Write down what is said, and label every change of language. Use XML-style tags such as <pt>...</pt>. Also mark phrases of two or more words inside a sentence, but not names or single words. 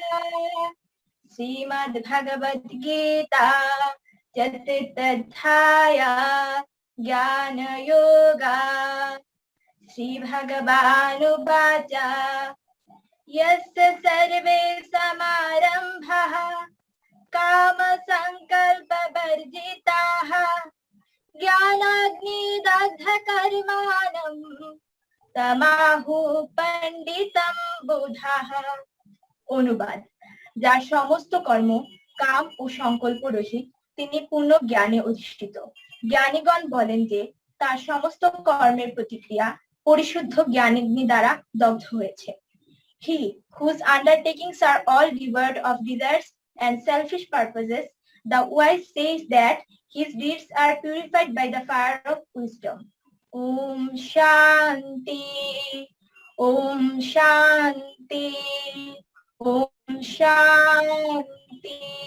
<sa>श्रीमद् भगवद् गीता चतुर्थाध्याय ज्ञान योग श्री भगवानु वाच यस्य सर्वे समारम्भाः काम सङ्कल्प वर्जिताः ज्ञानाग्नि दग्ध कर्माणं तमाहुः पण्डितं बुधाः.</sa> <bn>অনুবাদ, যার সমস্ত কর্ম কাম ও সংকল্প রহিত, তিনি পূর্ণ জ্ঞানে অধিষ্ঠিত। জ্ঞানীগণ বলেন যে তার সমস্ত কর্মের প্রতিক্রিয়া পরিশুদ্ধ জ্ঞানাগ্নি দ্বারা দগ্ধ হয়েছে।</bn> <en>He whose undertakings are all devoid of desires and selfish purposes, the wise says that his deeds are purified by the fire of wisdom.</en> <sa>ॐ शान्ति, ॐ शान्ति, ॐ शान्ति.</sa>